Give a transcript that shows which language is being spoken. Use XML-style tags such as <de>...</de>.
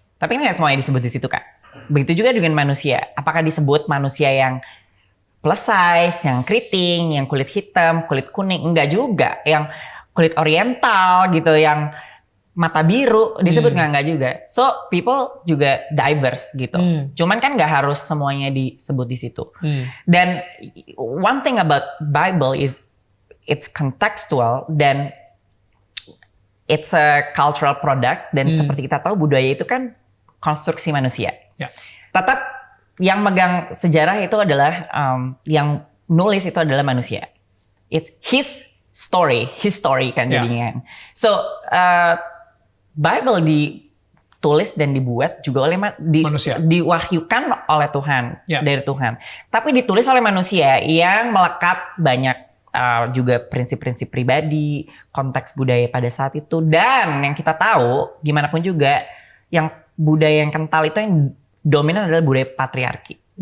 <id>Tapi ini nggak semuanya disebut di situ kan. Begitu juga dengan manusia. Apakah disebut manusia yang plus size, yang keriting, yang kulit hitam, kulit kuning? Enggak juga. Yang kulit oriental gitu, yang mata biru disebut nggak juga.</id> <en>So people</en> <id>juga diverse gitu. Cuman kan nggak harus semuanya disebut di situ.</id> <en>Dan one thing about Bible is it's contextual dan it's a cultural product.</en> <id>Dan seperti kita tahu budaya itu kan konstruksi manusia. Tetap yang megang sejarah itu adalah yang nulis itu adalah manusia.</id> <en>It's his story</en> <id>kan jadinya. So Bible ditulis dan dibuat juga oleh manusia, diwahyukan oleh Tuhan dari Tuhan. Tapi ditulis oleh manusia yang melekat banyak juga prinsip-prinsip pribadi, konteks budaya pada saat itu, dan yang kita tahu gimana pun juga yang budaya yang kental itu yang dominan adalah budaya patriarki.</id>